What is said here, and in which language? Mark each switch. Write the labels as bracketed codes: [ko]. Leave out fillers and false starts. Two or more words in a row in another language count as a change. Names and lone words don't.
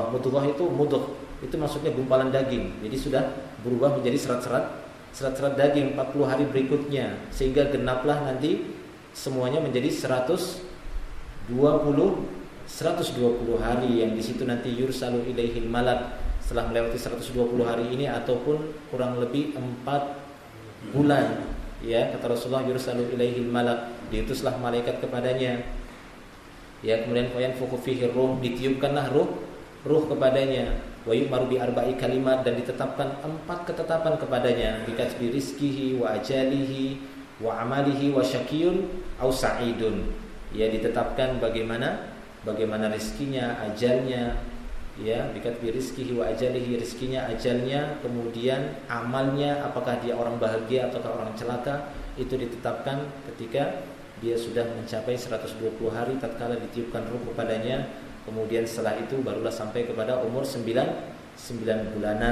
[id] Mudghah itu itu maksudnya gumpalan daging. Jadi sudah berubah menjadi serat-serat daging 40 hari berikutnya sehingga genaplah nanti semuanya menjadi 120 hari yang di situ nanti [ar] يرسل إليه الملك [id] setelah melewati 120 hari ini ataupun kurang lebih 4 bulan. Ya, kata Rasulullah [ar] يرسل إليه الملك, [id] diutuslah malaikat kepadanya. Ya, kemudian [ar] فينفخ فيه الروح, [id] ditiupkanlah ruh kepadanya. [ar] ويؤمر بأربع كلمات, [id] dan ditetapkan 4 ketetapan kepadanya, [ar] بكتب رزقه وأجله وعمله وشقي أو سعيد. [id] Ya, ditetapkan bagaimana rizkinya, ajalnya, ya, [ar] بكتب رزقه وأجله, [id] rizkinya, ajalnya, kemudian amalnya, apakah dia orang bahagia ataukah orang celaka, itu ditetapkan ketika dia sudah mencapai 120 hari tatkala ditiupkan ruh kepadanya. Kemudian setelah itu barulah sampai kepada umur 9 bulanan.